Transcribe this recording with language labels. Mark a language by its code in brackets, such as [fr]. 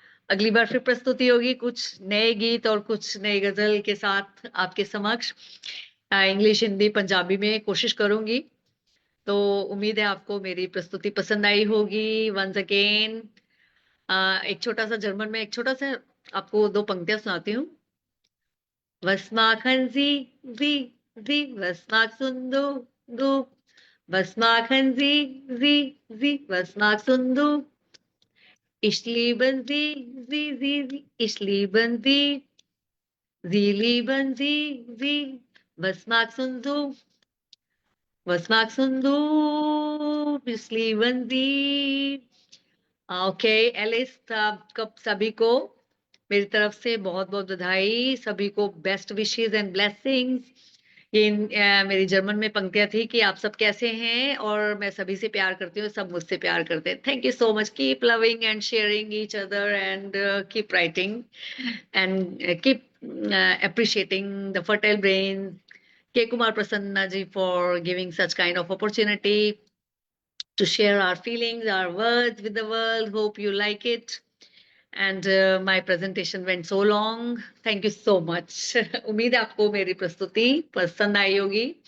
[hi] अगली बार फिर प्रस्तुति होगी कुछ नए गीत और कुछ नई गजल के साथ आपके समक्ष। इंग्लिश, हिंदी, पंजाबी में कोशिश करूंगी। तो उम्मीद है आपको मेरी प्रस्तुति पसंद आई होगी। [en] once again [hi] एक छोटा सा जर्मन में एक छोटा सा आपको 2 पंक्तियां सुनाती हूँ। [de] Was machen Sie, was magst du? Was machen Sie, was magst du? Ich liebe Sie, ich liebe Sie. Sie lieben Sie, was magst du? Was magst du? Ich lieben Sie. [hi] Okay Alice, कब सभी को मेरी तरफ से बहुत बहुत बधाई। सभी को [en] Best wishes and blessings. [hi] ये मेरी जर्मन में पंक्तियां थी कि आप सब कैसे हैं और मैं सभी से प्यार करती हूँ, सब मुझसे प्यार करते हैं। [en] Thank you so much. Keep loving and sharing each other and keep writing and keep appreciating the fertile brain. K. Kumar Prasanna ji for giving such kind of opportunity to share our feelings, our words with the world. Hope you like it. And my presentation went so long. Thank you so much. [hi] उम्मीद है आपको मेरी प्रस्तुति पसंद आई होगी।